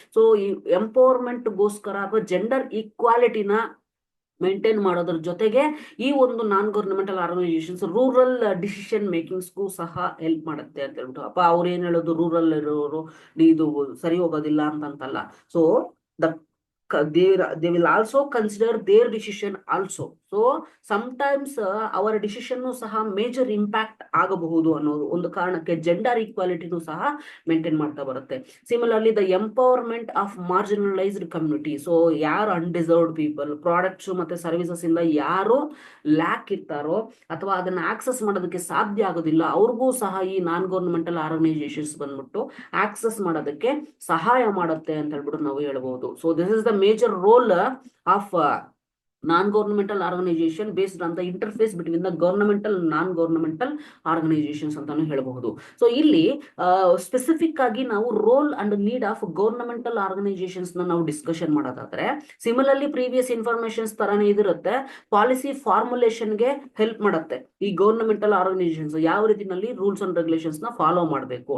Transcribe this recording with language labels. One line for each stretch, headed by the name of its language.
Kannada: So empowerment ಗೋಸ್ಕರ ಅಥವಾ gender ಈಕ್ವಾಲಿಟಿನ maintain ಮಾಡೋದ್ರ ಜೊತೆಗೆ ಈ ಒಂದು ನಾನ್ ಗವರ್ನಮೆಂಟಲ್ ಆರ್ಗನೈಸೇಷನ್ಸ್ ರೂರಲ್ ಡಿಸಿಷನ್ ಮೇಕಿಂಗ್ಸ್ಗೂ ಸಹ ಹೆಲ್ಪ್ ಮಾಡುತ್ತೆ ಅಂತ ಹೇಳ್ಬಿಟ್ಟು. ಅಪ್ಪ ಅವ್ರು ಏನ್ ಹೇಳೋದು, ರೂರಲ್ ಇರೋರು ಇದು ಸರಿ ಹೋಗೋದಿಲ್ಲ ಅಂತಂತಲ್ಲ.
English: So the they will also consider their decision also.
Kannada: So sometimes ಅವರ ಡಿಸಿಷನ್ ಸಹ ಮೇಜರ್ ಇಂಪ್ಯಾಕ್ಟ್ ಆಗಬಹುದು ಅನ್ನೋದು ಒಂದು ಕಾರಣಕ್ಕೆ ಜೆಂಡರ್ ಈಕ್ವಾಲಿಟಿನೂ ಸಹ ಮೇಂಟೈನ್ ಮಾಡ್ತಾ ಬರುತ್ತೆ. Similarly the empowerment of marginalised community. So ಯಾರು ಅನ್ಡಿಸರ್ವ್ಡ್ ಪೀಪಲ್, ಪ್ರಾಡಕ್ಟ್ಸ್ ಮತ್ತೆ ಸರ್ವಿಸಸ್ ಇಂದ ಯಾರು ಲ್ಯಾಕ್ ಇರ್ತಾರೋ ಅಥವಾ ಅದನ್ನ ಆಕ್ಸೆಸ್ ಮಾಡೋದಕ್ಕೆ ಸಾಧ್ಯ ಆಗೋದಿಲ್ಲ, ಅವ್ರಿಗೂ ಸಹ ಈ ನಾನ್ ಗವರ್ನಮೆಂಟಲ್ ಆರ್ಗನೈಸೇಷನ್ಸ್ ಬಂದ್ಬಿಟ್ಟು ಆಕ್ಸೆಸ್ ಮಾಡೋದಕ್ಕೆ ಸಹಾಯ ಮಾಡುತ್ತೆ ಅಂತ ಹೇಳ್ಬಿಟ್ಟು ನಾವು ಹೇಳ್ಬಹುದು.
English: so this is the major role of non-governmental organization based on the interface between the governmental non-governmental organizations
Kannada: ಅಂತಾನು ಹೇಳಬಹುದು. ಸೊ ಇಲ್ಲಿ ಸ್ಪೆಸಿಫಿಕ್ ಆಗಿ ನಾವು roll and need of governmental organisations ನಾವು ಡಿಸ್ಕಷನ್ ಮಾಡೋದಾದ್ರೆ, ಸಿಮಿಲರ್ಲಿ ಪ್ರೀವಿಯಸ್ ಇನ್ಫಾರ್ಮೇಶನ್ಸ್ ತರಾನೇ ಇದಿರುತ್ತೆ. ಪಾಲಿಸಿ ಫಾರ್ಮುಲೇಷನ್ಗೆ ಹೆಲ್ಪ್ ಮಾಡುತ್ತೆ ಈ ಗವರ್ನಮೆಂಟಲ್ ಆರ್ಗನೈಸೇಷನ್ಸ್ ಯಾವ ರೀತಿನಲ್ಲಿ ರೂಲ್ಸ್ ಅಂಡ್ ರೆಗ್ಯುಲೇಷನ್ಸ್ ನ ಫಾಲೋ ಮಾಡಬೇಕು.